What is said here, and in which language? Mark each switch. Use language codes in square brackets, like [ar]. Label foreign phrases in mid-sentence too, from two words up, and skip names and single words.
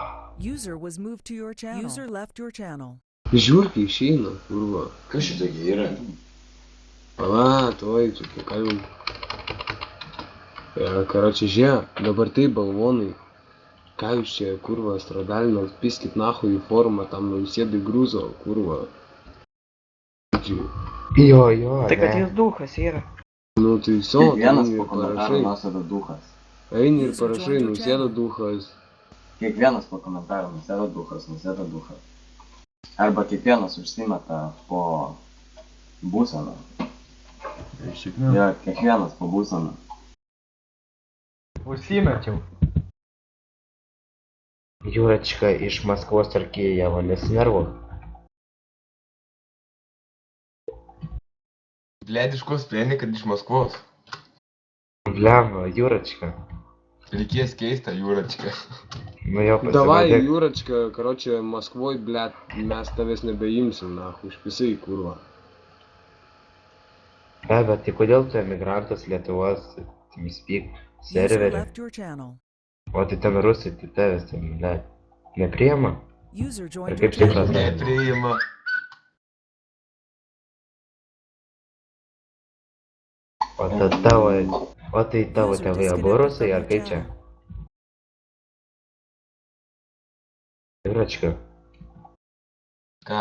[en] User was moved to your channel. User left your channel. [lt] Žiūrkai išeina, kurva. Kas šitokie yra? Pala, tuoj, tu pakalbim. Karoči, žiūrėk, dabar tai balvonai. Ką jūs čia, kurva, stradalinat, piskit nahui į formą, tam nausėdai grūzo, kurva. Jo, Tai kad ne. jis duhas yra. Nu tai viso, Kiekvienas eini po ir komentarų parašai. nusėda duhas. Eini ir parašai, nausėda duhas. Kiekvienas po komentarų nusėda duhas, nusėda duhas. Arba kiekvienas užsimeta po būseną. Jo, kiekvienas po būseną. Užsimečiau. [ru] Юрочка из Москвы с Киева не снерву. Блядь, [lt] iš ko sprendė, kad iš Maskvos? [ru] Бля, Юрочка. [lt] Reikės keista, Jūračka. [ru] Ну я [lt] Davai, pasirodė. Jūračka, karoči, Maskvoj, blėt, mes tavęs nebeimsim, nahui, užpisai, kurva. Да, bet tai kodėl tu emigrantas Lietuvos TeamSpeak [en] User [lt] serverį? [en] left your channel. [lt] O tai ten rusai, tai tavęs ten, ble, nepriema? [en] User [lt] Ar [en] joined your [lt] kaip tai [en] channel. [lt] tas? Nepriima. O tai tavo [en] User [lt] tėvai abu [en] disconnected [lt] rusai, [en] from [lt] ar [en] your [lt] kaip čia? [en] channel. [lt] Jūračka, Ką?